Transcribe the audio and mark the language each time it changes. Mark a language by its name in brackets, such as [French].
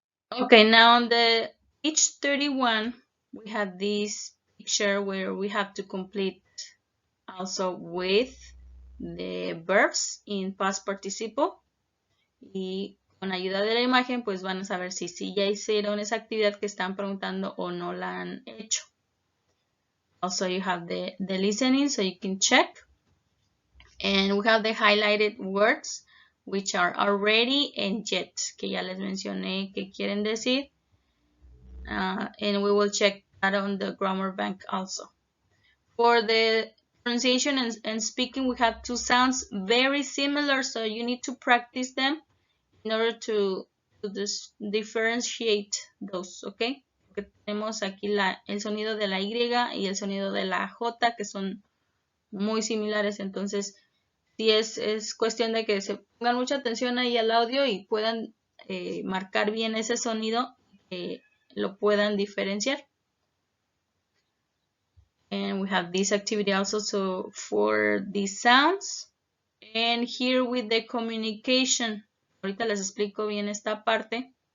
[English] Okay, now on the page 31, we have this picture where we have to complete also with the verbs in past participle. [Spanish] Y con ayuda de la imagen, pues van a saber si sí ya hicieron esa actividad que están preguntando o no la han hecho. [English] Also, you have the listening, so you can check. And we have the highlighted words, which are already and yet, [Spanish] que ya les mencioné que quieren decir. [English] And we will check that on the grammar bank also. For the pronunciation and speaking, we have two sounds very similar, so you need to practice them in order to differentiate those, okay? [Spanish] Porque tenemos aquí el sonido de la Y y el sonido de la J, que son muy similares, entonces sí es cuestión de que se pongan mucha atención ahí al audio y puedan marcar bien ese sonido, lo puedan diferenciar. [English] And we have this activity also so for these sounds. And here with the communication, [Spanish] ahorita les explico bien esta parte.